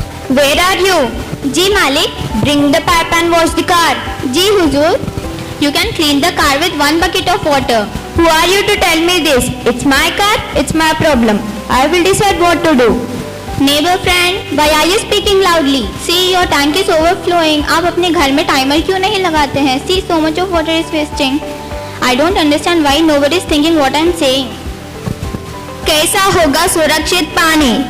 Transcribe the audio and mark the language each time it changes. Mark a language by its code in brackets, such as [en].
[en] Where are you? Ji Malik, bring the pipe and wash the car. Ji Huzur, you can clean the car with one bucket of water. Who are you to tell me this? It's my car, it's my problem. I will decide what to do. Neighbor friend, why are you speaking loudly? See, your tank is overflowing. [hi] आप अपने घर में timer क्यों नहीं लगाते हैं? [en] See, so much of water is wasting. I don't understand why nobody is thinking what I am saying. [hi] कैसा होगा सुरक्षित पानी?